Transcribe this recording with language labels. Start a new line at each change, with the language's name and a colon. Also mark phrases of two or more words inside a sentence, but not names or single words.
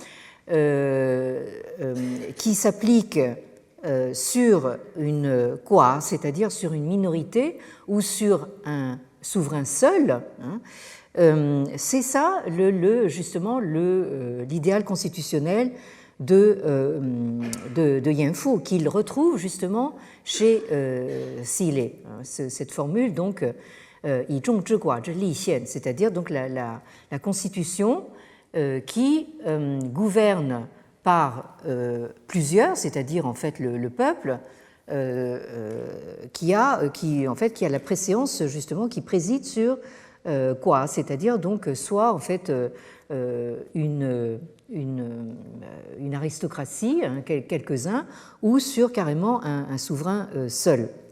French: qui s'applique sur une quoi, c'est-à-dire sur une minorité ou sur un souverain seul, c'est ça justement l'idéal constitutionnel de Yan Fu, qu'il retrouve justement chez Seeley. Cette formule, donc,
Chinese: 以众治寡之立宪,
French: c'est-à-dire donc la constitution qui gouverne par plusieurs, c'est-à-dire en fait le peuple, qui a la préséance justement, qui préside sur quoi, c'est-à-dire donc soit en fait une aristocratie, quelques-uns, ou sur carrément un souverain seul.